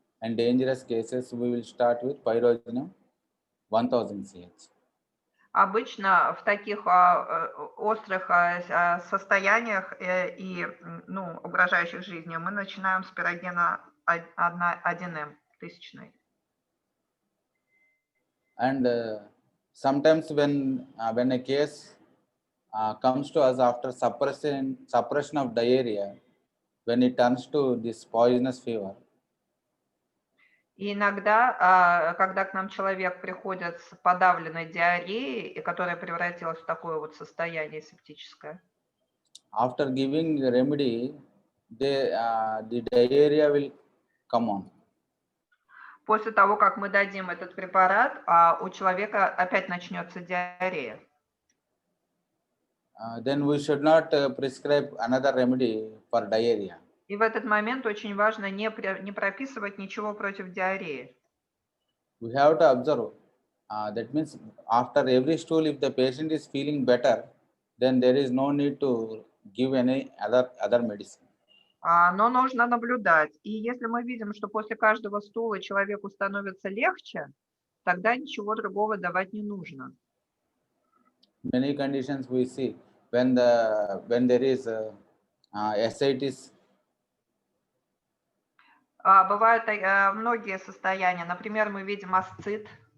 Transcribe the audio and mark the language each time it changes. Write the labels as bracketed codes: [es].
[en] and dangerous cases, we will start with pyrogenum 1000 CH. [ru] Обычно в таких острых состояниях и угрожающих жизни мы начинаем с пирогена 1М, тысячный. [en] And sometimes when a case comes to us after suppression of diarrhea, when it turns to this poisonous fever, [ru] И иногда, когда к нам человек приходит с подавленной диареей, и которая превратилась в такое вот состояние септическое, [en] after giving the remedy, the diarrhea will come on. [ru] после того, как мы дадим этот препарат, у человека опять начнется диарея. [en] Then we should not prescribe another remedy for diarrhea. [ru] И в этот момент очень важно не прописывать ничего против диареи. [en] We have to observe. That means after every stool, if the patient is feeling better, then there is no need to give any other medicine. [ru] Но нужно наблюдать. И если мы видим, что после каждого стула человеку становится легче, тогда ничего другого давать не нужно. [en] Many conditions we see when there is ascites. [ru] Бывают многие состояния. Например, мы видим асцит.